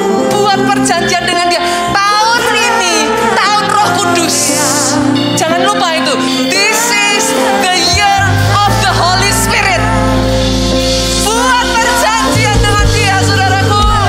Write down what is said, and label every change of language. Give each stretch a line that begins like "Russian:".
Indonesian: Buat perjanjian dengan dia. Tahun ini, tahun Roh Kudus. Jangan lupa itu.
English: This is the year of the Holy Spirit.
Indonesian: Buat perjanjian dengan dia, saudaraku.